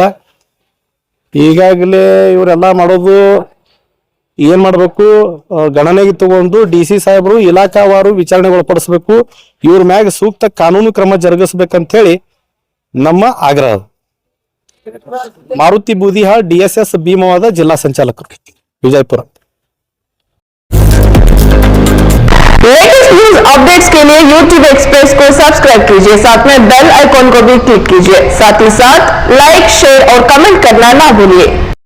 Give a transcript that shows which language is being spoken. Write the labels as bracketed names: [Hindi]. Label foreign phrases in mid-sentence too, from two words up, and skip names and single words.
[Kannada] ಈಗಾಗಲೇ ಇವರೆಲ್ಲ ಮಾಡೋದು ಏನ್ ಮಾಡ್ಬೇಕು, ಗಣನೆಗೆ ತಗೊಂಡು DC ಸಾಹೇಬರು ಇಲಾಖಾವಾರು ವಿಚಾರಣೆಗೊಳಪಡಿಸ್ಬೇಕು, ಇವ್ರ ಮ್ಯಾಗ ಸೂಕ್ತ ಕಾನೂನು ಕ್ರಮ ಜರುಗಿಸ್ಬೇಕಂತ ಹೇಳಿ ನಮ್ಮ ಆಗ್ರಹ. ಮಾರುತಿ ಬೂದಿಹಾಳ್ DSS ಭೀಮವಾದ ಜಿಲ್ಲಾ ಸಂಚಾಲಕರು, विजयपुर। [English] latest news updates [Hindi] के लिए YouTube एक्सप्रेस को सब्सक्राइब कीजिए, साथ में [English] bell icon [Hindi] को भी क्लिक कीजिए। साथ ही साथ लाइक, शेयर और कमेंट करना ना भूलिए।